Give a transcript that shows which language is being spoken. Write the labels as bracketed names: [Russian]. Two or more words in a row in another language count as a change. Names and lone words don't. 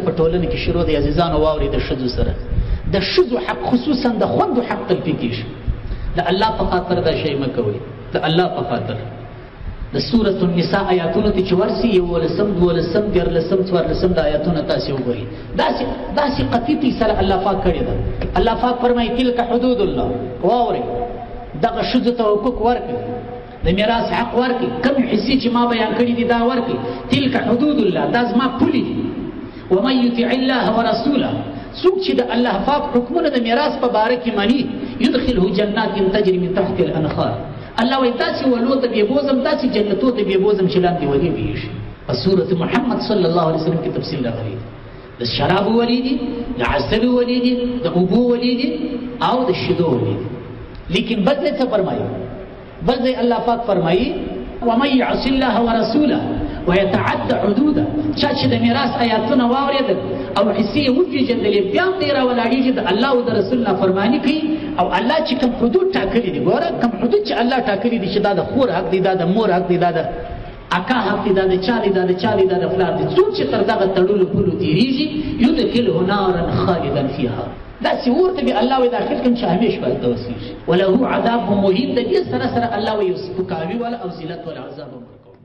[Pashto] په ټولنه کې شروع دی عزیزانو واورئ د ښځو سره د ښځو حق خصوصا د خوندو حق تلفي کېږي د الله په خاطر دا شی مه کوئ د الله په خاطر د سورة النساء آیاتونو ته چې ورسي 11 12 14 14 د آیاتونه تاسې وګورئ داسې قطعي سره الله پاک کړې ده الله پاک فرمایي [Arabic] تلک حدود الله [Pashto] واورئ دغه ښځو ته حقوق ورکړي د میراث حق ورکړي کوم حصې چې ما بیان کړي دي دا ورکړي [Arabic] تلک حدود الله [Pashto] دا زما پولې دي [Arabic] ومن یطع الله ورسوله [Pashto] څوک چې د الله پاک حکمونه د میراث په باره کې مني [Arabic] یدخله جنات تجري من تحت الانهار [Pashto] الله وایي داسې ولو ته بې بوزم داسې جنتو ته بې بوزم چې لاندې ولې ویږي په سورة محمد [Arabic] صلی الله علیه وسلم [Pashto] کې تفصیل راغلی دی د شرابو ولې دي د عسلو ولې دي د اوبو ولې دي او د شیدو ولې دي لیکن بل ځای څه فرمایي بل ځای الله پاک فرمایي [Arabic] ومن یعص الله ورسوله ويتعدى حدوده [Pashto] چا چې د میراث آیاتونه واورېدل او حصې یې وپېژندلې بیا هم دی راولاړېږي د الله او د رسول نافرماني کوي او الله چې کوم حدود ټاکلي دي ګوره کوم حدود چې الله ټاکلي دي چې دا د خور حق دی دا د مور حق دی دا د اکا حق دی دا د چا دی دا د چا دی دا د فلان دی څوک چې تر دغه تړلو پولو تېرېږي [Arabic] یدخله نارا خالدا فیها [Pashto] داسې اور ته به الله وایي داخل کړم چې همیشه به هلته اوسېږي [Arabic] وله عذاب مهین [Pashto] د دې سره سره الله وایي سپکاوي والا او ذلت والا عذاب